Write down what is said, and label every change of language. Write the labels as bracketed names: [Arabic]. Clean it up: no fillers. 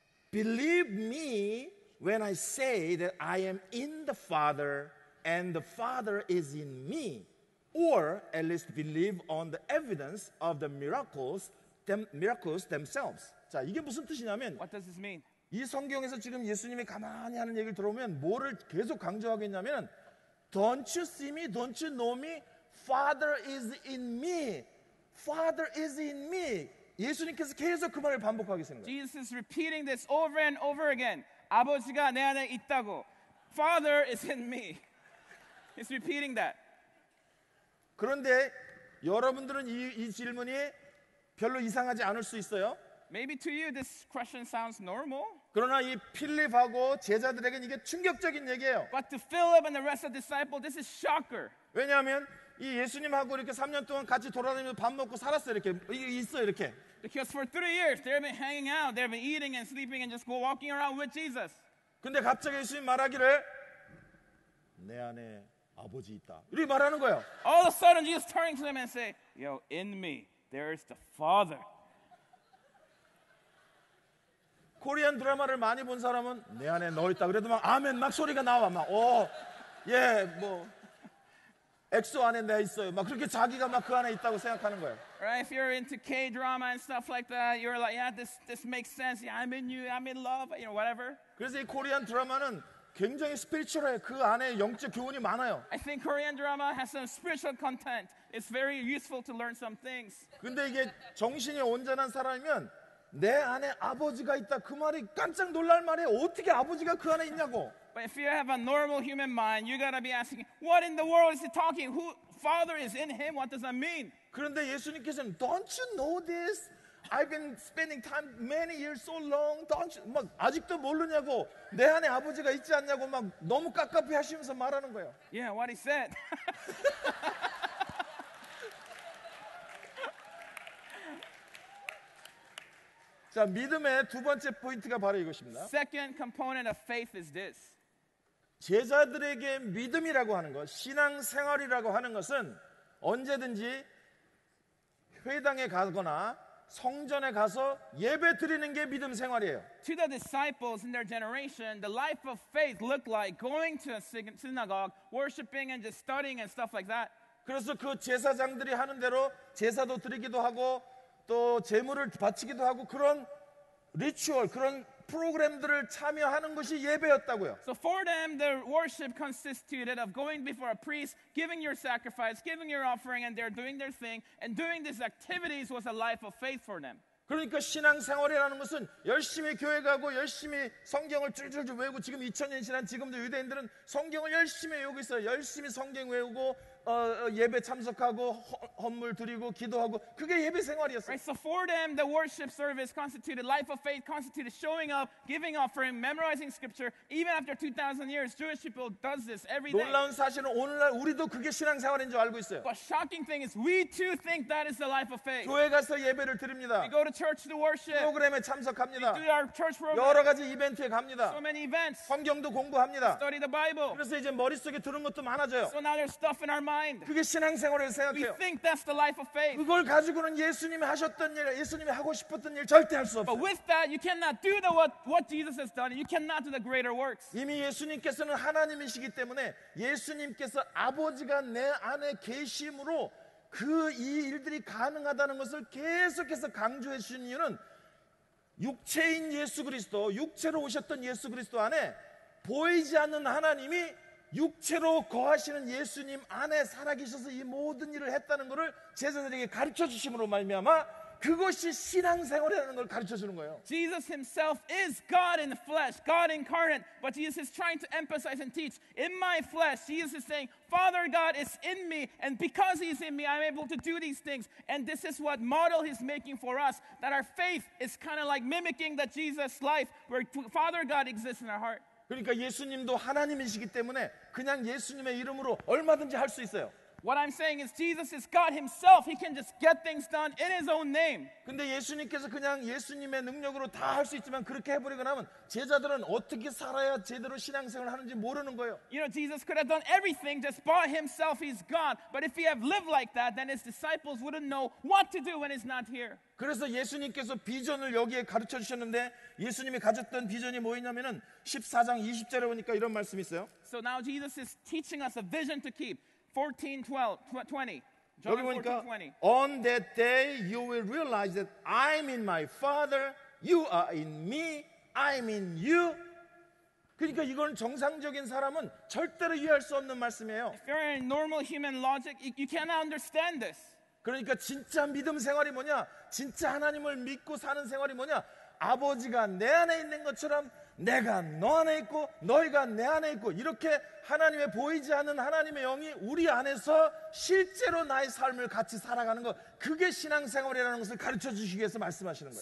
[English] Believe me when I say that I am in the Father and the Father is in me. Or at least believe on the evidence of the miracles themselves. [Korean] 자, 이게 무슨 뜻이냐면 [English] What does this mean? [Korean] 이 성경에서 지금 예수님이 가만히 하는 얘기를 들어보면 뭐를 계속 강조하겠냐면 [English] Don't you see me? Don't you know me? Father is in me. Father is in me. [Korean] 예수님께서 계속 그 말을 반복하겠습니다. [English] Jesus is repeating this over and over again. [Korean] 아버지가 내 안에 있다고. [English] Father is in me. He's repeating that. [Korean] 그런데 여러분들은 이 질문이 별로 이상하지 않을 수 있어요. [English] Maybe to you this question sounds normal. [Korean] 그러나 이 필립하고 제자들에게는 이게 충격적인 얘기예요. [English] But to Philip and the rest of the disciples, this is shocker. [Korean] 왜냐하면 이 예수님하고 이렇게 3년 동안 같이 돌아다니면서 밥 먹고 살았어요. 이렇게 이게 있어요. 이렇게. [English] Because for 3 years, they've been hanging out, they've been eating and sleeping and just walking around with Jesus. [Korean] 근데 갑자기 예수님 말하기를 내 안에 아버지 있다. 이렇게 말하는 거예요. [English] All of a sudden, Jesus turning to them and say, Yo, in me, there is the Father. [Korean] 코리안 드라마를 많이 본 사람은 내 안에 너 있다. 그래도 막 아멘 막 소리가 나와. 막 예, 뭐 엑소 안에 내 있어요. 막 그렇게 자기가 막 그 안에 있다고 생각하는 거예요. [English] Right? If you're into K-drama and stuff like that, you're like, yeah, this makes sense. Yeah, I'm in you, I'm in love, you know, whatever. [Korean] 그래서 이 코리안 드라마는 굉장히 스피리추얼해요. 그 안에 영적 교훈이 많아요. [English] I think Korean drama has some spiritual content. It's very useful to learn some things. [Korean] 근데 이게 정신이 온전한 사람이면 내 안에 아버지가 있다. 그 말이 깜짝 놀랄 말이에요. 어떻게 아버지가 그 안에 있냐고. [English] But if you have a normal human mind, you gotta be asking, what in the world is he talking? Who Father is in him? What does that mean? [Korean] 그런데 예수님께서는 [English] Don't you know this? I've been spending time many years so long. Don't you? [Korean] 막 아직도 모르냐고. 내 안에 아버지가 있지 않냐고 막 너무 깝깝해 하시면서 말하는 거예요. [English] Yeah, what he said. [Korean] 자, 믿음의 두 번째 포인트가 바로 이것입니다. [English] Second component of faith is this. [Korean] 제자들에게 믿음이라고 하는 것, 신앙생활이라고 하는 것은 언제든지 회당에 가거나 성전에 가서 예배 드리는 게 믿음 생활이에요. [English] To the disciples in their generation, the life of faith looked like going to a synagogue, worshiping and just studying and stuff like that. [Korean] 그래서 그 제사장들이 하는 대로 제사도 드리기도 하고 또 제물을 바치기도 하고 그런 리추얼, 그런 프로그램들을 참여하는 것이 예배였다고요. [English] So for them, their worship consisted of going before a priest, giving your sacrifice, giving your offering, and they're doing their thing. And doing these activities was a life of faith for them. [Korean] 그러니까 신앙생활이라는 것은 열심히 교회 가고 열심히 성경을 줄줄줄 외우고 지금 2000년 지난 지금도 유대인들은 성경을 열심히 외우고 있어요. 열심히 성경 외우고 예배 참석하고 헌물 드리고 기도하고 그게 예배 생활이었어요. [English] Right? So for them, the worship service constituted life of faith, constituted showing up, giving offering, memorizing scripture. Even after 2,000 years, Jewish people does this every day. [Korean] 놀라운 사실은 오늘날 우리도 그게 신앙생활인 줄 알고 있어요. [English] But shocking thing is, we too think that is the life of faith. [Korean] 교회 가서 예배를 드립니다. [English] We go to church to worship. [Korean] 프로그램에 참석합니다. [English] Do our church program. [Korean] 여러 가지 이벤트에 갑니다. [English] So many events. [Korean] 성경도 공부합니다. [English] Study the Bible. [Korean] 그래서 이제 머릿속에 드는 것도 많아져요. [English] So now there's stuff in our mind. [Korean] 그게 신앙생활이라고 [English] We [Korean] 생각해요. [English] think that's the life of faith. [Korean] 그걸 가지고는 예수님이 하셨던 일, 예수님이 하고 싶었던 일 절대 할 수 [English] But [Korean] 없어요. [English] with that, you cannot do what Jesus has done. And you cannot do the greater works. [Korean] 이미 예수님께서는 하나님이시기 때문에 예수님께서 아버지가 내 안에 계심으로 그 이 일들이 가능하다는 것을 계속해서 강조해 주신 이유는 육체인 예수 그리스도, 육체로 오셨던 예수 그리스도 안에 보이지 않는 하나님이 육체로 거하시는 예수님 안에 살아계셔서 이 모든 일을 했다는 것을 제자들에게 가르쳐 주심으로 말미암아 그것이 신앙생활이라는 걸 가르쳐 주는 거예요. [English] Jesus himself is God in the flesh, God incarnate, but Jesus is trying to emphasize and teach, in my flesh, Jesus is saying, Father God is in me, and because he's in me, I'm able to do these things. And this is what model he's making for us, that our faith is kind of like mimicking that Jesus' life, where Father God exists in our heart. [Korean] 그러니까 예수님도 하나님이시기 때문에 그냥 예수님의 이름으로 얼마든지 할 수 있어요. [English] What I'm saying is Jesus is God himself. He can just get things done in his own name. [Korean] 근데 예수님께서 그냥 예수님의 능력으로 다 할 수 있지만 그렇게 해버리고 나면 제자들은 어떻게 살아야 제대로 신앙생활을 하는지 모르는 거예요. [English] You know, Jesus could have done everything just by himself. He's God. But if he had lived like that, then his disciples wouldn't know what to do when he's not here. [Korean] 그래서 예수님께서 비전을 여기에 가르쳐 주셨는데 예수님이 가졌던 비전이 뭐였냐면은 14장 20절에 보니까 이런 말씀이 있어요. [English] So now Jesus is teaching us a vision to keep. 14:20. [Korean] 여기 [English] John [Korean] 보니까 [English] 14:20. On that day you will realize that I'm in my Father, you are in me, I'm in you. [Korean] 그러니까 이건 정상적인 사람은 절대로 이해할 수 없는 말씀이에요. [English] If you're in normal human logic, you cannot understand this. [Korean] 그러니까 진짜 믿음 생활이 뭐냐? 진짜 하나님을 믿고 사는 생활이 뭐냐? 아버지가 내 안에 있는 것처럼 내가 너 안에 있고 너희가 내 안에 있고 이렇게 하나님의 보이지 않는 하나님의 영이 우리 안에서 실제로 나의 삶을 같이 살아가는 것, 그게 신앙생활이라는 것을 가르쳐 주시기 위해서 말씀하시는 거예요.